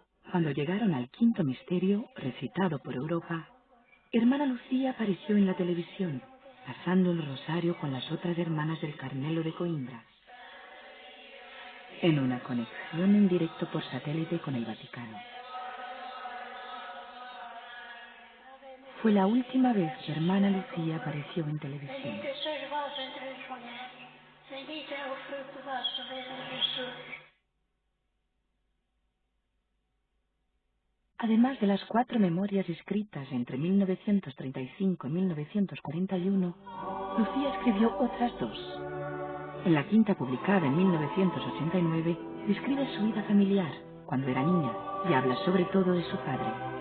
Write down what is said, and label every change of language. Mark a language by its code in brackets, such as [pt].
[es] Cuando llegaron al quinto misterio, recitado por Europa, hermana Lucía apareció en la televisión, pasando el rosario con las otras hermanas del Carmelo de Coimbra, en una conexión en directo por satélite con el Vaticano. Fue la última vez que hermana Lucía apareció en televisión. [pt] Bendita sois vós entre as mulheres, bendito é o fruto do vosso ventre, Jesus. [es] Además de las 4 memorias escritas entre 1935 y 1941, Lucía escribió otras 2. En la quinta, publicada en 1989, describe su vida familiar cuando era niña y habla sobre todo de su padre.